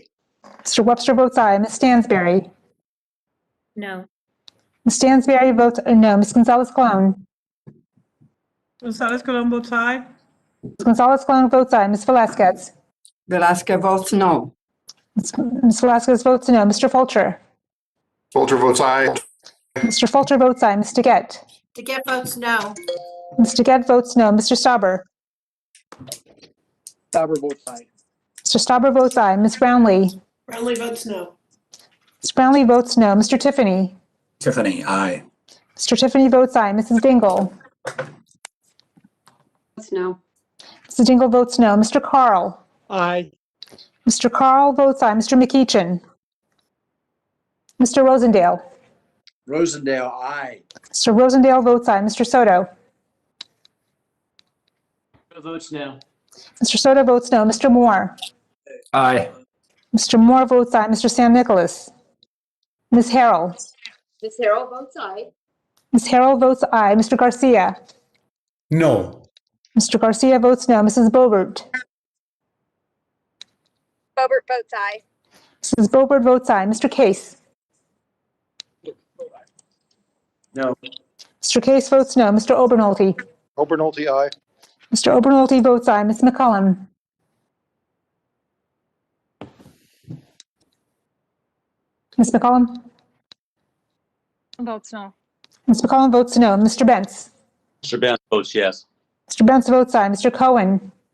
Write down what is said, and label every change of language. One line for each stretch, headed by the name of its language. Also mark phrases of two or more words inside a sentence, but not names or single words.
English: Mr. Webster votes aye. Ms. Stansberry. No. Ms. Stansberry votes no. Ms. Gonzalez-Colon. Gonzalez Colon votes aye. Ms. Gonzalez-Colon votes aye. Ms. Velasquez. Velasquez votes no. Ms. Velasquez votes no. Mr. Fulcher. Fulcher votes aye. Mr. Fulcher votes aye. Ms. DeGette. DeGette votes no. Ms. DeGette votes no. Mr. Stauber. Stauber votes aye. Mr. Stauber votes aye. Ms. Brownlee. Brownlee votes no. Ms. Brownlee votes no. Mr. Tiffany. Tiffany, aye. Mr. Tiffany votes aye. Mrs. Dingle. Votes no. Mrs. Dingle votes no. Mr. Carl. Aye. Mr. Carl votes aye. Mr. McEachin. Mr. Rosendale. Rosendale, aye. Mr. Rosendale votes aye. Mr. Soto. Votes no. Mr. Soto votes no. Mr. Moore. Aye. Mr. Moore votes aye. Mr. Sam Nicholas. Ms. Harrell. Ms. Harrell votes aye. Ms. Harrell votes aye. Mr. Garcia. No. Mr. Garcia votes no. Mrs. Bobert. Bobert votes aye. Mrs. Bobert votes aye. Mr. Case. No. Mr. Case votes no. Mr. Obernolte. Obernolte, aye. Mr. Obernolte votes aye. Ms. McCullum. Ms. McCullum. Votes no. Ms. McCullum votes no. Mr. Bentz. Mr. Bent votes yes. Mr. Bentz votes aye. Mr. Cohen.